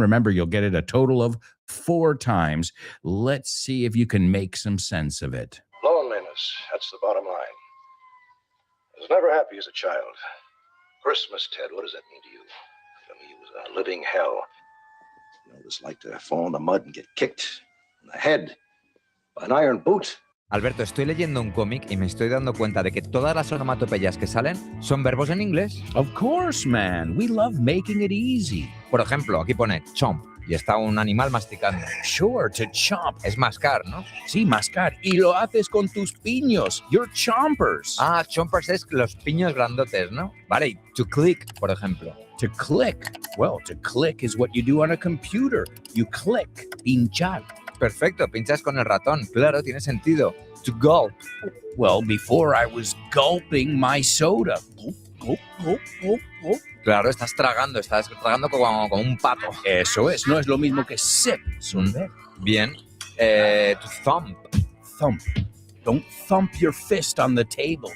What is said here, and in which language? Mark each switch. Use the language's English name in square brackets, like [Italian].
[English] Remember, you'll get it a total of 4 times. Let's see if you can make some sense of it. Loneliness, that's the bottom line. I was never happy as a child. Christmas, Ted, what does that mean to you? For me, it was a living hell. You know what it's like to fall in the mud and get kicked in the head by an iron boot. [Spanish] Alberto, estoy leyendo un cómic y me estoy dando cuenta de que todas las onomatopeyas que salen son verbos en inglés. [English] Of course, man. We love making it easy. [Spanish] Por ejemplo, aquí pone chomp y está un animal masticando. [English] Sure, to chomp. [Spanish] Es mascar, ¿no? Sí, mascar. Y lo haces con tus piños. [English] You're chompers. [Spanish] Ah, chompers es los piños grandotes, ¿no? Vale, y to click, por ejemplo. [English] To click. Well, to click is what you do on a computer. You click. Pinchar. [Spanish] Perfecto, pinchas con el ratón. Claro, tiene sentido. [English] To gulp. Well, before I was gulping my soda. Gulp, gulp, gulp, gulp, gulp. [Spanish] Claro, estás tragando como un pato. Eso es, no es lo mismo que sip, sorber. Bien. To thump. [English] Thump. Don't thump your fist on the table.